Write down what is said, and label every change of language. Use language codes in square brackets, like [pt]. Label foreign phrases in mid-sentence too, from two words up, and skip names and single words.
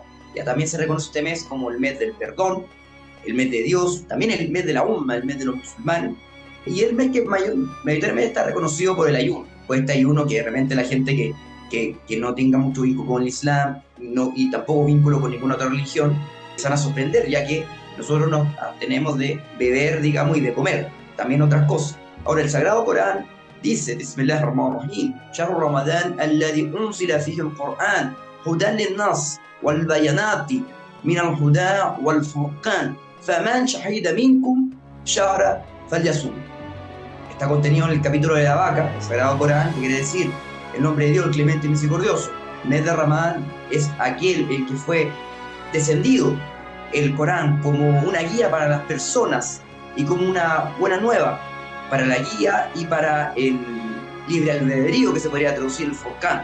[es] Ya también se reconoce este mes como el mes del perdón, el mes de Dios, también el mes de la umma, el mes de los musulmanes, y el mes que mayoritariamente está reconocido por el ayuno. Pues este ayuno que realmente la gente que no tenga mucho vínculo con el Islam y tampoco vínculo con ninguna otra religión, se van a sorprender, ya que nosotros nos abstenemos de beber, digamos, y de comer, también otras cosas. Ahora, el Sagrado Corán dice, [ar] بسم الله الرحمن الرحيم، شهر رمضان الذي أنزل فيه القرآن، هدى للناس والبينات من الهدى والفرقان، فمن شهد منكم الشهر فليصم. [es] Está contenido en el capítulo de la vaca, el Sagrado Corán, que quiere decir el nombre de Dios, el clemente y misericordioso. El mes de Ramadán es aquel el que fue descendido el Corán como una guía para las personas y como una buena nueva para la guía y para el libre albedrío, que se podría traducir el Furqán.